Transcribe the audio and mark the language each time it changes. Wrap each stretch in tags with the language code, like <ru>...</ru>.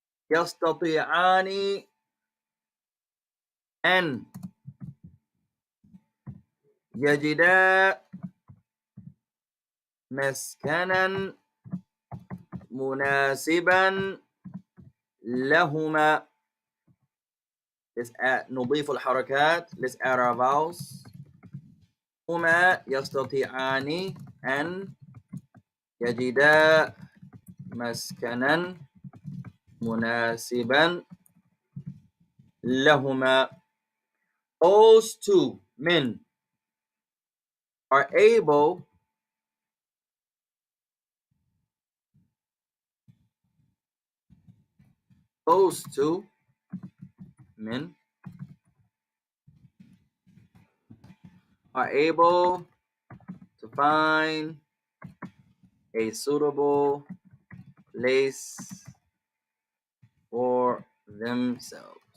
<ar>يستطيعان أن يجدا مسكنا مناسبا لهما.</ar> <en>Let's add</en> <ar>نضيف الحركات.</ar> <en>Let's add our vowels.</en> <ar>هما يستطيعان أن يجدا مسكنا مناسبا لهما.</ar> <en>Those two men are able those two men are able to find a suitable place for themselves.</en>